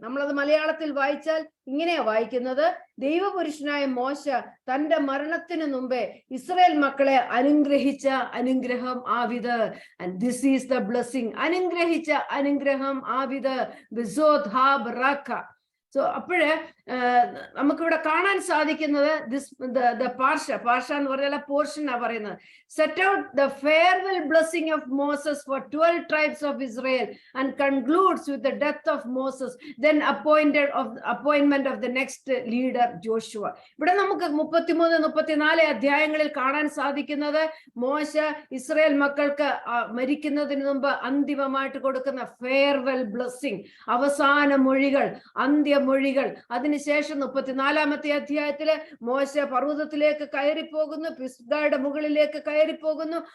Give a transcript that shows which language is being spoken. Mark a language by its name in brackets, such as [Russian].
[Malayalam] നമ്മളത് മലയാളത്തിൽ വായിച്ചാൽ ഇങ്ങനെയാ വായിക്കുന്നത്, ദൈവപുരുഷനായ മോശ തന്റെ മരണത്തിന് മുമ്പേ ഇസ്രായേൽ മക്കളെ അനുഗ്രഹിച്ച അനുഗ്രഹം ആവിത്. [English] And this is the blessing. [Malayalam] അനുഗ്രഹിച്ച അനുഗ്രഹം ആവിത്, [Hebrew] വിസോത് ഹാ ബറാഖ. [Malayalam] സോ അപ്പോഴ് നമുക്കിവിടെ കാണാൻ സാധിക്കുന്നത് പാർഷ എന്ന് പറഞ്ഞാൽ പോർഷൻ ആ പറയുന്നത്. [English] Set out the farewell blessing of Moses for 12 tribes of Israel and concludes with the death of Moses, then appointment of the next leader Joshua. [Malayalam] ഇവിടെ നമുക്ക് 33-34 അധ്യായങ്ങളിൽ കാണാൻ സാധിക്കുന്നത് മോശ ഇസ്രായേൽ മക്കൾക്ക് മരിക്കുന്നതിന് മുമ്പ് അന്തിമമായിട്ട് കൊടുക്കുന്ന ഫെയർവെൽ ബ്ലെസ്സിംഗ്, അവസാന മൊഴികൾ, അന്ത്യമൊഴികൾ. അതിനുശേഷം 34-ാമത്തെ അധ്യായത്തില് മോശ പർവ്വതത്തിലേക്ക് കയറിപ്പോകുന്നു, പിസ്ഗയുടെ മുകളിലേക്ക് കയറിപ്പോകുന്നു.